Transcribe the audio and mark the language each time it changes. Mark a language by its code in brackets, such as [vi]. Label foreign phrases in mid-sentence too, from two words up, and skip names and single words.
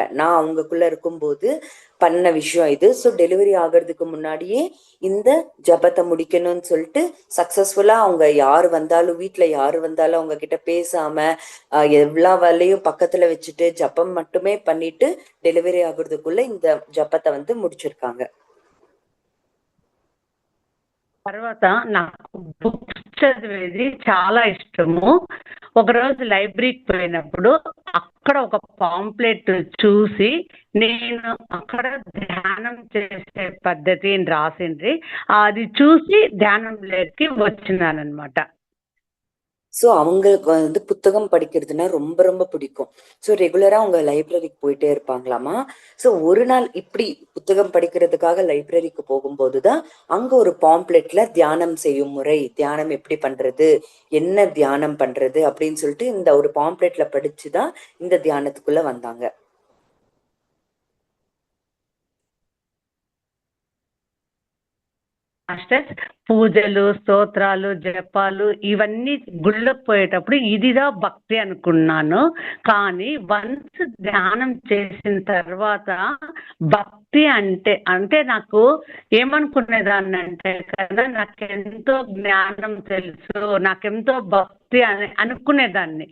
[ta] நான் அவங்கக்குள்ள இருக்கும்போது பண்ண விஷயம் இது. ஸோ டெலிவரி ஆகிறதுக்கு முன்னாடியே இந்த ஜபத்தை முடிக்கணும்னு சொல்லிட்டு சக்சஸ்ஃபுல்லா அவங்க யாரு வந்தாலும், வீட்டுல யாரு வந்தாலும் அவங்க கிட்ட பேசாம எவ்வளோ வேலையும் பக்கத்துல வச்சுட்டு ஜப்பம் மட்டுமே பண்ணிட்டு டெலிவரி ஆகுறதுக்குள்ள இந்த ஜப்பத்தை வந்து முடிச்சிருக்காங்க. [te] తర్వాత నాకు బుక్స్ చదివేది చాలా ఇష్టము. ఒకరోజు లైబ్రరీకి పోయినప్పుడు అక్కడ ఒక పాంప్లెట్ చూసి నేను అక్కడ ధ్యానం చేసే పద్ధతి అని రాసిండ్రి. అది చూసి ధ్యానంలోకి వచ్చినాను అనమాట. [ta] ஸோ அவங்களுக்கு வந்து புத்தகம் படிக்கிறதுனா ரொம்ப ரொம்ப பிடிக்கும். ஸோ ரெகுலரா அவங்க லைப்ரரிக்கு போயிட்டே இருப்பாங்களாமா. ஸோ ஒரு நாள் இப்படி புத்தகம் படிக்கிறதுக்காக லைப்ரரிக்கு போகும்போதுதான் அங்க ஒரு பாம்ப்ளெட்ல தியானம் செய்யும் முறை, தியானம் எப்படி பண்றது, என்ன தியானம் பண்றது அப்படின்னு சொல்லிட்டு இந்த ஒரு பாம்ப்ளெட்ல படிச்சுதான் இந்த தியானத்துக்குள்ள வந்தாங்க. [te] మాస్టర్స్ పూజలు, స్తోత్రాలు, జపాలు ఇవన్నీ గుళ్ళకు పోయేటప్పుడు ఇదిదా భక్తి అనుకున్నాను. కానీ వన్స్ ధ్యానం చేసిన తర్వాత భక్తి అంటే నాకు ఏమనుకునేదాన్ని అంటే కదా, నాకెంతో జ్ఞానం తెలుసు, నాకెంతో భక్తి అని అనుకునేదాన్ని.